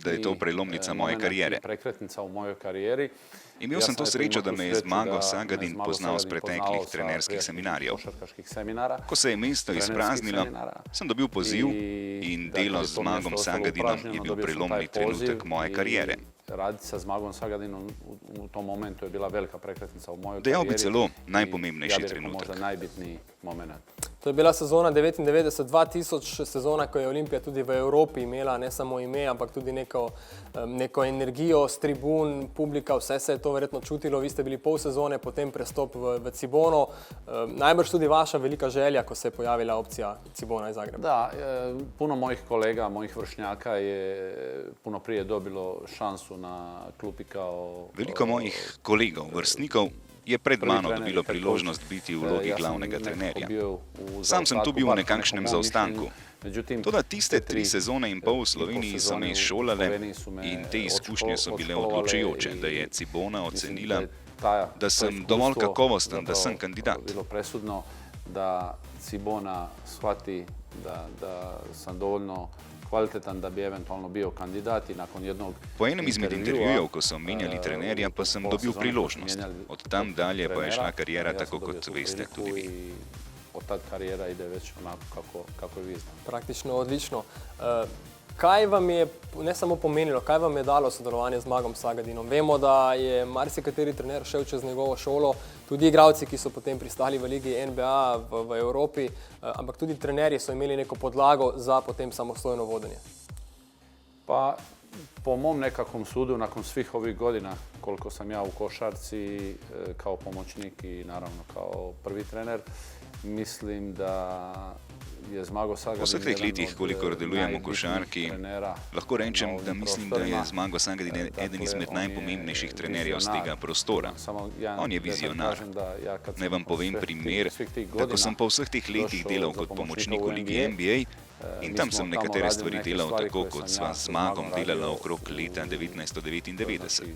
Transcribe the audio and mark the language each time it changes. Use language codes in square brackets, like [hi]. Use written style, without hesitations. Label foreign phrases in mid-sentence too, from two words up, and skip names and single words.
[hr] da je to prelomnica moje karijere. Prekretnica u mojoj karijeri. [sl] Imel sem to srečo, da me je Zmago Sagadin poznal z preteklih trenerskih seminarjev. Ko se je mesto izpraznilo, sem dobil poziv in delo z Zmagom Sagadinom je bil prelomni trenutek moje karijere. [hr] Raditi sa Zmagom Sagadinom u tom momentu je bila velika prekretnica u mojoj [sl] Dejal [hr] karijeri. [sl] bi celo najpomembnejši [hr] Ja bih rekao [sl] trenutek. [hr] možda najbitniji moment. [sl] To je bila sezona 99-2000, sezona, ko je Olimpija tudi v Evropi imela ne samo ime, ampak tudi neko energijo s tribun, publika, vse se je to verjetno čutilo. Vi ste bili pol sezone, potem prestop v Cibono. Najbrž tudi vaša velika želja, ko se je pojavila opcija Cibona iz Zagreba. [hr] Da, puno mojih kolega, mojih vršnjaka je puno prije dobilo šansu na klupi kao... [sl] Veliko mojih kolegov, vrstnikov je pred mano dobilo priložnost biti v vlogi glavnega trenerja. Sam sem tu bil v nekakšnem zaostanku. Toda tiste 3 sezone in pol v Sloveniji so me izšolale in te izkušnje so bile odločujoče, da je Cibona ocenila, da sem dovolj kakovosten, da sem kandidat. [hr] Bilo presudno da Cibona shvati da sam dovoljno kvalitetan da bi eventualno bio kandidat i nakon jednog [sl] Po enem izmed intervjujev, ko so menjali trenerja, pa sem dobil priložnost. Od tam dalje pa je šla karijera tako, kot veste tudi vi. [hr] Od tad karijera ide već onako kako vi znate. Praktično odlično. [sl] Kaj vam je, ne samo pomenilo, kaj vam je dalo sodelovanje z Zmagom Sagadinom? Vemo, da je marsikateri trener šel čez njegovo šolo, tudi igralci, ki so potem pristali v ligi NBA v Evropi, ampak tudi trenerji so imeli neko podlago za potem samostojno vodenje. [hr] Pa po mom nekakvom sudu, nakon svih ovih godina koliko sam ja u košarci kao pomoćnik i naravno kao prvi trener, mislim da je Zmago Sagadin [sl] Po vseh teh letih, kolikor delujem v košarki, lahko rečem, da mislim, da je Zmago Sagadin eden izmed najpomembnejših trenerjev z tega prostora. On je vizionar. Naj vam povem primer, da ko sem po vseh teh letih delal kot pomočnik v ligi NBA, in tam sem nekatere stvari delal tako, kot sva z Zmagom delala okrog leta 1999.